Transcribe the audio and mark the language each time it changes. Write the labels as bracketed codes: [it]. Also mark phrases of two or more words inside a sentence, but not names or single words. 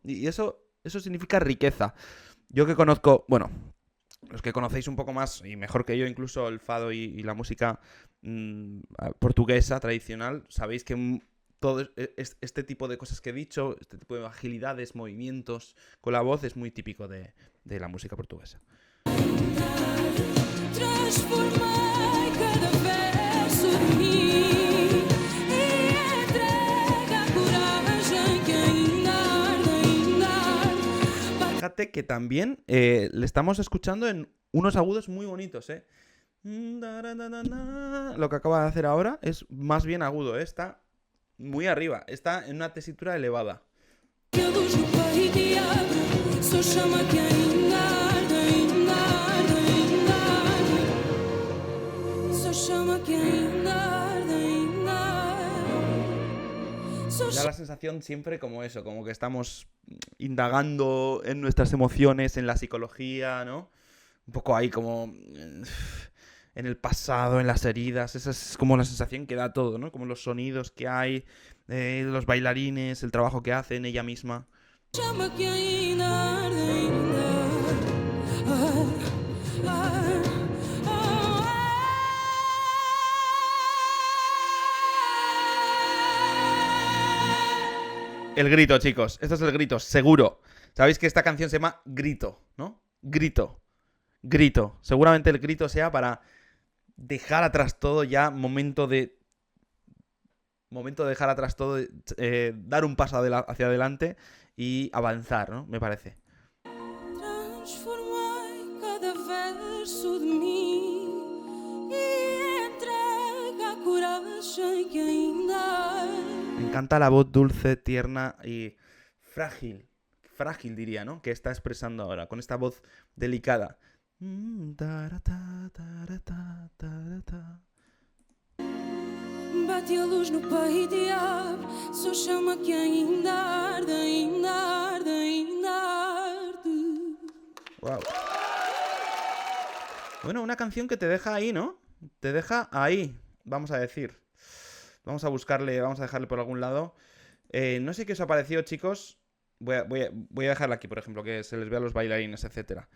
[es] Y eso significa riqueza. Yo que conozco, bueno, los que conocéis un poco más y mejor que yo incluso el fado y la música portuguesa tradicional, sabéis que todo este tipo de cosas que he dicho, este tipo de agilidades, movimientos con la voz es muy típico de la música portuguesa. [pt] Transformei cada verso de mim e entregue a coragem que ainda arde. [es] Fíjate que también le estamos escuchando en unos agudos muy bonitos, ¿eh? Lo que acaba de hacer ahora es más bien agudo, ¿eh? Está muy arriba, está en una tesitura elevada. [pt] Que a luz no peito e abre, só chama que ainda arde, ainda arde, ainda arde. Só chama que ainda arde, ainda arde. Só [es] Da la sensación siempre como eso, como que estamos indagando en nuestras emociones, en la psicología, ¿no? Un poco ahí como en el pasado, en las heridas. Esa es como la sensación que da todo, ¿no? Como los sonidos que hay, los bailarines, el trabajo que hacen, ella misma. [pt] chama que ainda arde, ainda arde, arde, [es] El grito, chicos. Esto es el grito, seguro. Sabéis que esta canción se llama Grito, ¿no? Grito. Grito. Seguramente el grito sea para dejar atrás todo ya, momento de dejar atrás todo, dar un paso hacia adelante y avanzar, ¿no? Me parece. [pt] transformei cada verso de mim e entregue a coragem que ainda [es] Me encanta la voz dulce, tierna y frágil. Frágil diría, ¿no? Que está expresando ahora, con esta voz delicada. [pt] bate a luz no peito e abre, só chama que ainda arde, ainda arde, ainda arde. [es] Wow. Bueno, una canción que te deja ahí, ¿no? Te deja ahí, vamos a decir. Vamos a buscarle, vamos a dejarle por algún lado. No sé qué os ha parecido, chicos. Voy a dejarla aquí, por ejemplo, que se les vea a los bailarines, etcétera.